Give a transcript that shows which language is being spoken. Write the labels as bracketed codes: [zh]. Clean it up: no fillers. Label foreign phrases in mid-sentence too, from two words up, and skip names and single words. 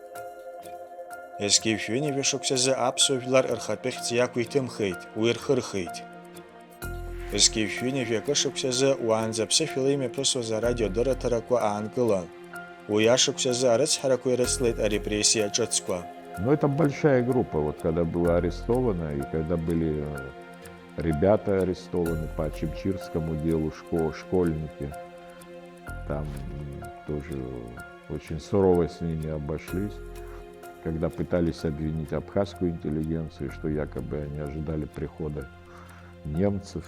[ab] Зқьиушәҩынҩажәа шықәсазы аԥсуа жәлар рхатәы хьӡ иақәиҭымхеит, уи рхырхит. Зқьиушәҩынҩажәа акы шықәсазы уаанӡа ԥсышәала имҩаԥысуаз арадиодырраҭарақәа аанкылан. Уи ашықәсазы арыцҳарақәа ирыцлеит арепрессиа ҿыцқәа. [ru] Но это большая группа, вот когда была арестована и когда были ребята арестованы по Чемчирскому делу, школьники. Там тоже очень сурово с ними обошлись, когда пытались обвинить абхазскую интеллигенцию, что якобы они ожидали прихода немцев.